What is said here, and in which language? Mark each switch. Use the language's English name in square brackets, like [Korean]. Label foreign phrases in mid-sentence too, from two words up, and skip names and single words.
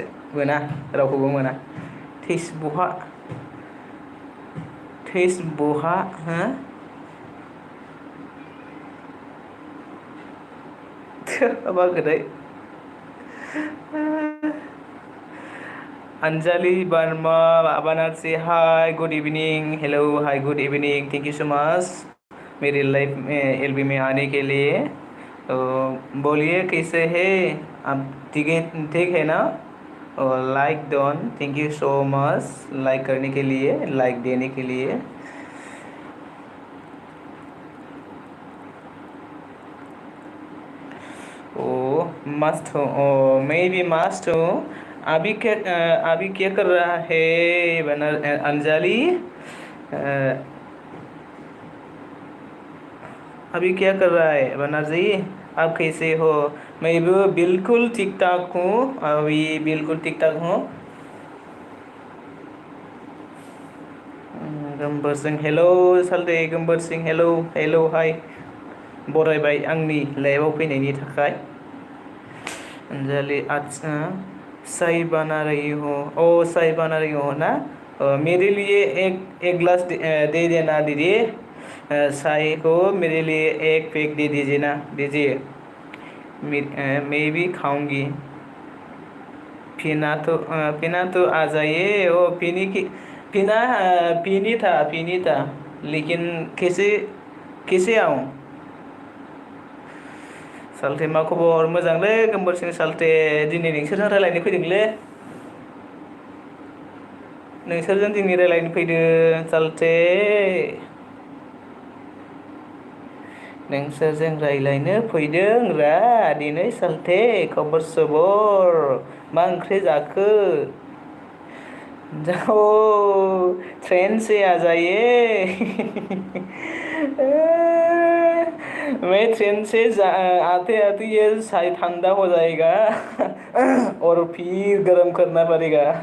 [Bodo] मोना, रावखौबो मोना। बहा हो? मा होनखोथाय? [English] Anjali Barma Banarsi, hi, good evening, hello, hi, good evening, thank you so much [Hindi] मेरी लाइफ में एलबी में आने के लिए। तो बोलिए कैसे है आप, ठीक है ना? और [English] like done, thank you so much [Hindi] लाइक करने के लिए, लाइक देने के लिए। ओ मस्त हूँ, ओ मैं भी मस्त हूँ। अभी क्या कर रहा है बनर अंजलि? अभी क्या कर रहा है बनर्जी? आप कैसे हो? मैं भी बिल्कुल ठीक ठाक हूँ, अभी बिल्कुल ठीक ठाक हूँ। [Bodo] गंबर सिंह हेलो सालदे, गंबर सिंह [English] hello hello hi, [Bodo] बरायबाय आंनि लाइभआव फैनायनि थाखाय। [Hindi] अंजलि अच्छा चाय बना रही हो, ओ चाय बना रही हो ना? मेरे लिए एक गिलास दे देना दीदी। चाय को मेरे लिए एक पैक दे दीजिए ना, दीजिए। मैं भी खाऊंगी। पीना तो आ जाइए। ओ पीनी था लेकिन कैसे आऊँ? [Bodo] सालथे मा खबर? मोजांलै गोमबोरसिं सालथे, दिनै नोंसोरजों रायलायनो फैदोंलै। नोंसोरजों दिनै रायलायनो फैदों सालथे। नोंसोरजों रायलायनो फैदों रा दिनै सालथे। खबर सबर मा ओंख्रि जाखो? [Hindi] जाओ ट्रेन से आ जाइए। मैं ट्रेन से आते आते ये शायद ठंडा हो जाएगा। और फिर गर्म करना पड़ेगा।